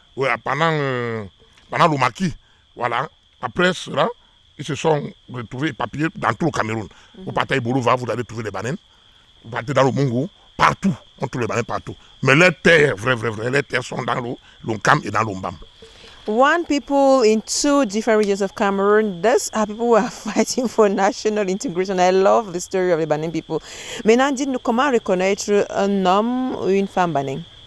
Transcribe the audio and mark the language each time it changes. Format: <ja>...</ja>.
<fr>ouais, pendant le maquis. Voilà. Après cela, ils se sont retrouvés éparpillés dans tout le Cameroun. Vous partez à Bolova, vous allez trouver les bananes. Vous partez dans le Mongo, partout, on trouve les bananes partout. Mais les terres, les terres sont dans l'Onkam et dans l'Ombam.</fr> <en>One people in two different regions of Cameroon. Those are people who are fighting for national integration. I love the story of the Banin people.</en> <fr>Maintenant, dites-nous comment reconnaître un homme ou une femme Banin.</fr>